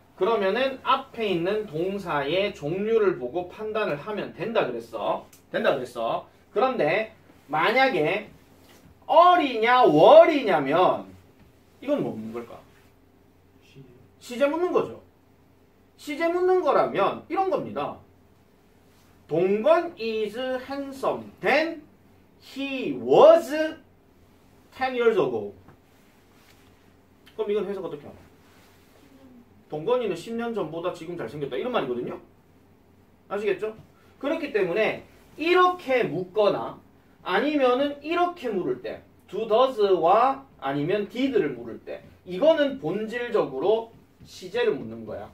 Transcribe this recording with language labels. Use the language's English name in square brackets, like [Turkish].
[Korean] 그러면은 앞에 있는 동사의 종류를 보고 판단을 하면 된다 그랬어. 그런데 만약에 어리냐 월이냐면 이건 뭐 묻는 걸까? 시제 묻는 거죠. 시제 묻는 거라면 이런 겁니다. [English] 동건 is handsome than he was 10 years ago. [Korean] 그럼 이건 해석 어떻게 하나? 동건이는 10년 전보다 지금 잘생겼다 이런 말이거든요. 아시겠죠? 그렇기 때문에 이렇게 묻거나 아니면은 이렇게 물을 때 do, does와 아니면 did를 물을 때 이거는 본질적으로 시제를 묻는 거야.